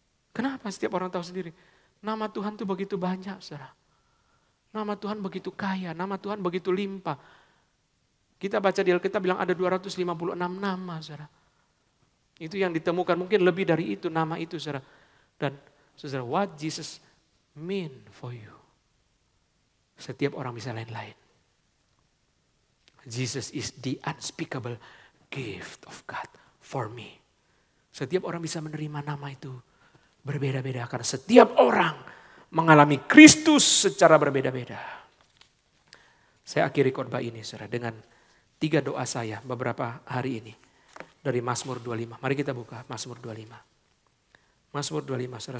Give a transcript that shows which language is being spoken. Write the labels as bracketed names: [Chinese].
[Indonesian] Kenapa setiap orang tahu sendiri? Nama Tuhan itu begitu banyak, saudara. Nama Tuhan begitu kaya. Nama Tuhan begitu limpah. Kita baca di Alkitab bilang ada 256 nama, saudara. Itu yang ditemukan, mungkin lebih dari itu nama itu, saudara. Dan saudara, [English] what Jesus mean for you? [Indonesian] Setiap orang bisa lain-lain. [English] Jesus is the unspeakable gift of God for me. [Indonesian] Setiap orang bisa menerima nama itu berbeda-beda. Karena setiap orang mengalami Kristus secara berbeda-beda. Saya akhiri khotbah ini, saudara, dengan 3 doa saya beberapa hari ini. Dari Mazmur 25. Mari kita buka Mazmur 25. Mazmur 25, saudara.